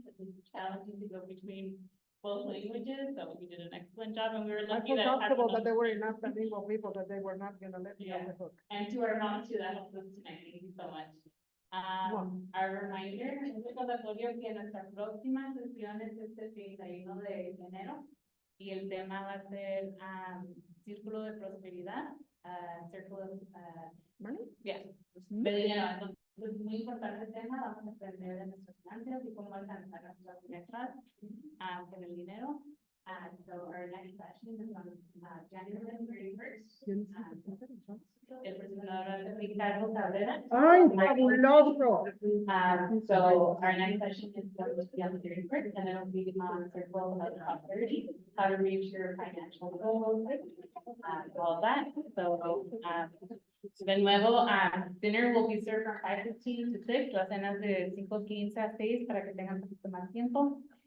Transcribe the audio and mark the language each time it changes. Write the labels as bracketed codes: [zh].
[en] It was challenging to go between both languages, so you did an excellent job, and we were lucky that comfortable that there were enough bilingual people that they were not going to let me off the hook. And to our mom too, that helped us tonight. Thank you so much. Our reminder, [es] un recordatorio que nuestra próxima sesión es este 31 de enero y el tema va a ser Círculo de Prosperidad, [en] Circle of Money, [es] de dinero. Entonces, muy importante tema, vamos a aprender de nuestras finanzas y cómo alcanzar nuestras metas con el dinero. [en] So our next session is on January 31st. [es] El presentador Ricardo Cabrera. ¡Ay, fabuloso! [en] So our next session is going to be on the 31st, and it'll be on Circle of Prosperity, how to reach your financial goals, all that. [es] So de nuevo, [en] dinner will be served from 5:15 to 6, [es] las cenas de 5:15 a 6 para que tengan un poquito más tiempo.